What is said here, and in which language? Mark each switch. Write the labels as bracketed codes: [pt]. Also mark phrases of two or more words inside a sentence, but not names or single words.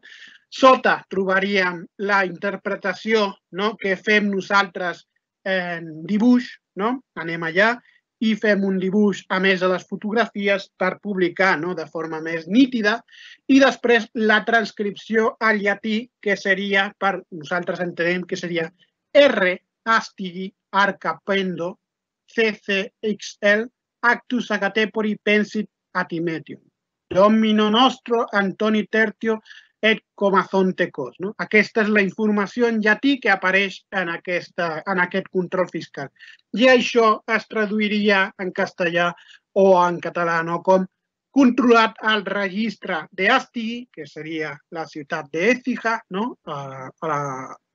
[ca] Sota trobaríem la interpretació que fem nosaltres en dibuix, anem allà i fem un dibuix a més de les fotografies per publicar de forma més nítida, i després la transcripció al llatí, que seria, per nosaltres entenem que seria [la] R astigui arcapendo CCXL actus agatepori pensit atimetium. Domino nostro Antoni Tertio et comazonte cos. [ca] Aquesta és la informació en llatí que apareix en aquest control fiscal. I això es traduiria en castellà o en català com controlat al registre d'Astigui, que seria la ciutat d'Écija, a